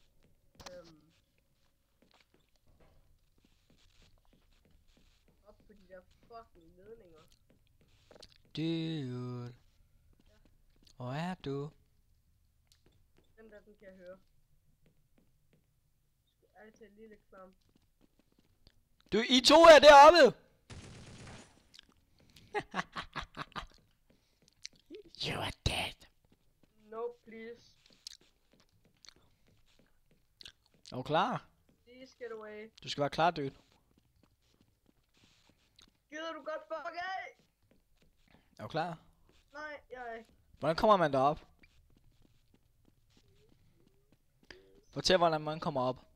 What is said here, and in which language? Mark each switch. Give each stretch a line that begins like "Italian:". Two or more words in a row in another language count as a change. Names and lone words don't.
Danish: Op på de der fucking ledninger. Dude. Hvor er du? Den der, den kan jeg høre. Sgu ærligt talt lige lidt klam. Du, I to er deroppe!
English: You are dead. No, please.
Danish: Er du klar?
English: Please get away.
Danish: Du skal være klar, dude. Gider du godt fuck af? Er du klar? Nej, jeg er ikke. Hvordan kommer man derop? Fortæl, hvordan man kommer op.